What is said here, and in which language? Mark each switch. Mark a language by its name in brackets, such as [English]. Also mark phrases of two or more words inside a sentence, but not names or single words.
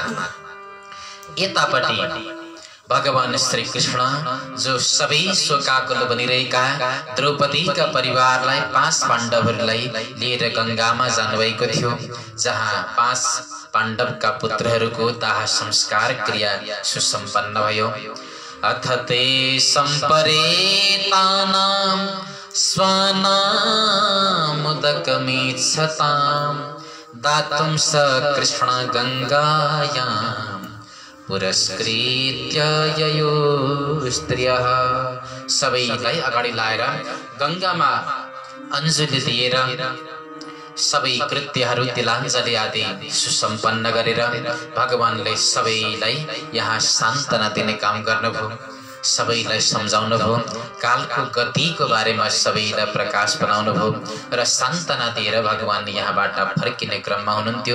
[Nepali] यतापट्टि भगवान श्री कृष्ण जो सबै शोकाकुल बनिरहेका द्रौपदीका परिवारलाई 5 पाण्डवहरूलाई लिएर गंगामा जानुभएको थियो, जहाँ 5 पाण्डवका पुत्रहरूको दाह संस्कार क्रिया सुसम्पन्न भयो। [Sanskrit] अथ ते सम्परेतानां स्वानामुदकमिच्छतां दातुं स कृष्ण गंगायां पुरस्कृत्य ययो स्त्रियः। [Nepali] सबैलाई अगाडि लाएर गंगामा अञ्जली दिएर सबै कृत्यहरू तिलाञ्जली आदि सुसम्पन्न गरेर भगवानले सबैलाई यहाँ सान्त्वना दिने काम गर्नुभयो। सबैलाई सम्झाउनुभयो, कालको गतिको बारेमा सबैलाई प्रकाश बनाउनुभयो र सान्त्वना दिएर भगवान यहाँबाट फर्किने क्रममा हुनुहुन्थ्यो।